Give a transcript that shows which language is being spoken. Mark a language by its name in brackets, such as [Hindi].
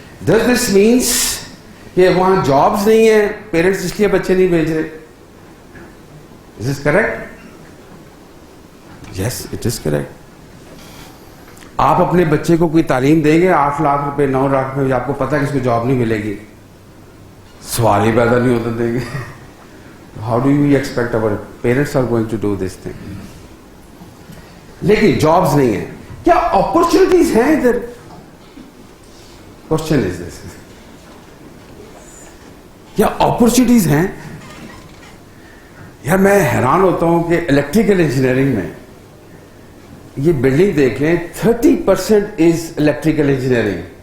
[English] Does this means [Urdu] کہ وہاں jobs نہیں ہیں, پیرنٹس اس لیے بچے نہیں بھیج رہے؟ [English] Is this correct? Yes, it is correct. [Urdu] آپ اپنے بچے کو کوئی تعلیم دیں گے 8 لاکھ روپے 9 لاکھ روپے, آپ کو پتا ہے کہ اس کو جاب نہیں ملے گی, سوال ہی پیدا نہیں ہوتا دیں گے. [English] How do you expect our parents are going to do this thing? [Urdu] لیکن جابز نہیں ہیں, کیا اپرچونیٹیز ہیں ادھر؟ [English] question is this, [Urdu] کیا اپرچونیٹیز ہیں؟ یار میں حیران ہوتا ہوں کہ الیکٹریکل انجینئرنگ میں یہ بلڈنگ دیکھ لیں 30% از الیکٹریکل انجینئرنگ.